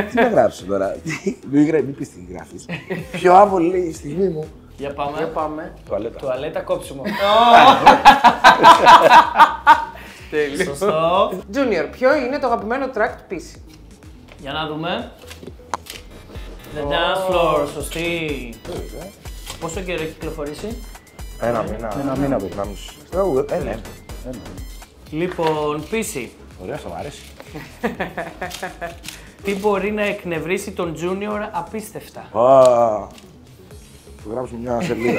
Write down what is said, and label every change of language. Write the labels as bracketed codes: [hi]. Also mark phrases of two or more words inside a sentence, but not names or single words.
[el] Τι να γράψω τώρα. Μην πεις τι γράφεις. Πιο άβολη στιγμή μου. Για Για πάμε. πάμε. Τουαλέτα. Τουαλέτα κόψιμο. Τέλειο. Σωστό. Junior, ποιο είναι το αγαπημένο track του Πίση? Για να δούμε. The dance floor, σωστή. Πόσο καιρό έχει κυκλοφορήσει? Ένα μήνα. Ένα μήνα πριν. Ένα μισό. Ναι. Λοιπόν, Πίση. Ωραία, αυτό μου αρέσει. Τι μπορεί να εκνευρίσει τον Junior απίστευτα? Θα γράψω μια σελίδα.